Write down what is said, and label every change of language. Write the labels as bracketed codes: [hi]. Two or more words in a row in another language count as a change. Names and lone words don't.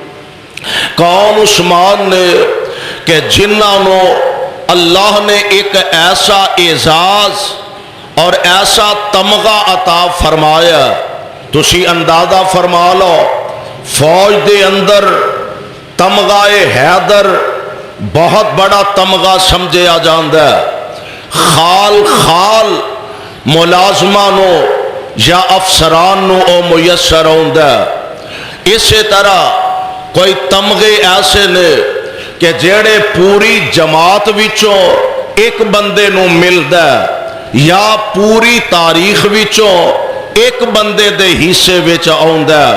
[pa] کون عثمان نے کہ جنہوں اللہ نے ایک ایسا اعزاز اور ایسا تمغہ عطا فرمایا، تسی اندازہ فرما لو، فوج دے اندر تمغہ حیدر بہت بڑا تمغہ سمجھیا جاندہ ہے۔ خال خال ملازمہ نو یا افسران نو او میسر ہوندہ ہے۔ اسی طرح کوئی تمغے ایسے نے کہ جیڑے پوری جماعت وچوں ایک بندے نو ملدہ ہے یا پوری تاریخ وچوں ایک بندے دے حصے وچ آوندہ ہے۔